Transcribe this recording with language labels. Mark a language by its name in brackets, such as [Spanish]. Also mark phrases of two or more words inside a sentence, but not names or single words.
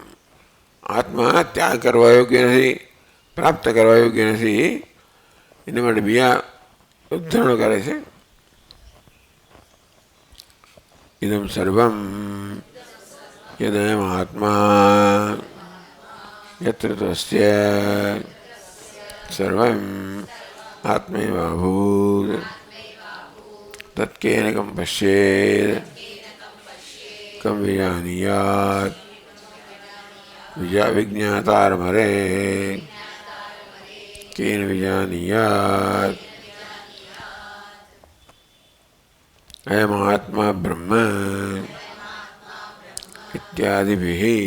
[Gujarati] આત્મા ત્યાગ કરવા યોગ્ય નથી, પ્રાપ્ત કરવા યોગ્ય નથી. એના માટે બીજા ઉદાહરણો કરે છે. [Sanskrit] इदं सर्वं यदयम् आत्मा यत्र तस्य सर्वं आत्मैवाभूत् तत्केन कं पश्येत् कं विजानीयात् विज्ञातारमरे केन विजानीयात् अयमात्मा ब्रह्म इत्यादिभिः